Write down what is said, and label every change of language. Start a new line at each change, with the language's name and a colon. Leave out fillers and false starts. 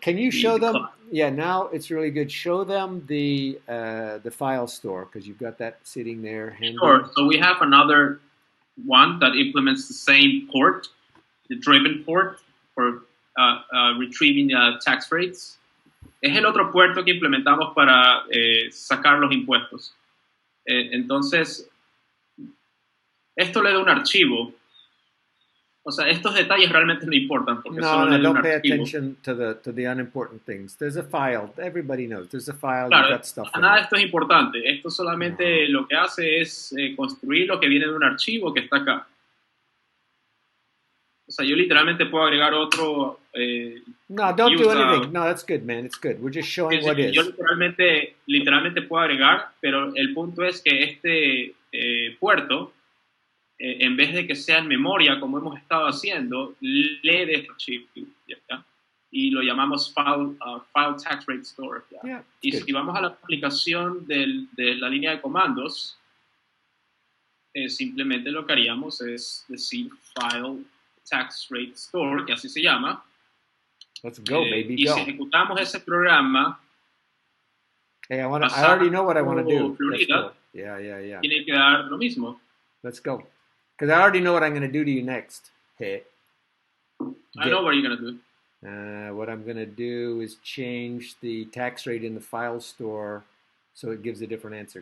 English: Can you show them? Yeah, now it's really good. Show them the file store because you've got that sitting there. Sure. So we have another one that implements the same port, the driven port for retrieving tax rates.
Spanish: Es el otro puerto que implementamos para sacar los impuestos. Entonces, esto le da un archivo. O sea, estos detalles realmente no importan porque solo le da un archivo. Don't pay attention to the unimportant things. There's a file. Everybody knows. There's a file. Claro,
English: you've got stuff
Spanish: nada de esto es importante. Esto solamente lo que hace es construir lo que viene de un archivo que está acá. O sea, yo literalmente puedo agregar otro...
English: no, don't do anything. No, that's good, man. It's good. We're just showing what is.
Spanish: Yo literalmente puedo agregar, pero el punto es que este puerto... en vez de que sea en memoria, como hemos estado haciendo, lee de este archivo, ¿ya? Y lo llamamos File Tax Rate Store. ¿ya?
English: Yeah,
Spanish: y si vamos a la aplicación de la línea de comandos, simplemente lo que haríamos es decir File Tax Rate Store, que así se llama.
English: Let's go, baby,
Spanish: y si ejecutamos ese programa...
English: Hey, I already know what I want to do. Florida, yeah.
Spanish: Tiene que dar lo mismo.
English: Let's go. Because I already know what I'm going to do to you next. Hey. I know what you're going to do. What I'm going to do is change the tax rate in the file store so it gives a different answer.